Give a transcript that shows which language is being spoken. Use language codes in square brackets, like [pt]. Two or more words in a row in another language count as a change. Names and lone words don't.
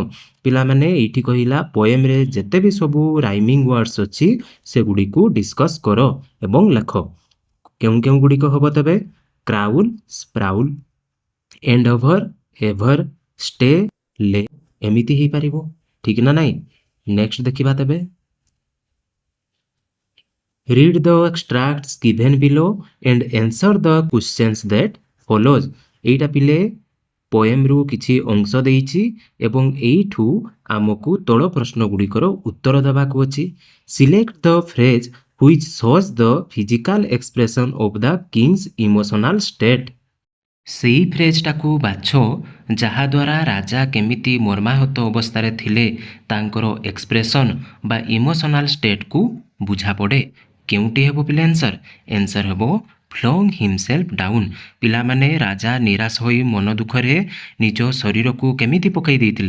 [or] ପିଲାମାନେ ଏଇଠି କହିଲା ପୋଏମ୍ରେ ଯେତେ ବି ସବୁ [en] rhyming words [or] ଅଛି ସେଗୁଡ଼ିକୁ ଡିସ୍କସ୍ କର ଏବଂ ଲେଖ। କେଉଁ କେଉଁ ଗୁଡ଼ିକ ହେବ ତେବେ? [en] crawl, sprawl, and over, ever, stay, lay [or] ଏମିତି ହେଇପାରିବ। ଠିକ୍ ନା ନାହିଁ? ନେକ୍ସଟ ଦେଖିବା ତେବେ। [en] Read the extracts given below and answer the questions that follows। [or] ଏଇଟା ପିଲେ ପୋଏମ୍ରୁ କିଛି ଅଂଶ ଦେଇଛି ଏବଂ ଏଇଠୁ ଆମକୁ ତଳ ପ୍ରଶ୍ନ ଗୁଡ଼ିକର ଉତ୍ତର ଦେବାକୁ ଅଛି। [en] select the phrase which shows the physical expression of the king's emotional state। [or] ସେଇ ଫ୍ରେଜ୍ଟାକୁ ବାଛ ଯାହାଦ୍ୱାରା ରାଜା କେମିତି ମର୍ମାହତ ଅବସ୍ଥାରେ ଥିଲେ ତାଙ୍କର ଏକ୍ସପ୍ରେସନ୍ ବା [en] emotional state [or] ବୁଝାପଡ଼େ। କେଉଁଟି ହେବ ପିଲା ଆନ୍ସର୍? ଆନ୍ସର୍ ହେବ [en] flung himself down. [or] ପିଲାମାନେ ରାଜା ନିରାଶ ହୋଇ ମନ ଦୁଃଖରେ ନିଜ ଶରୀରକୁ କେମିତି ପକାଇ ଦେଇଥିଲେ?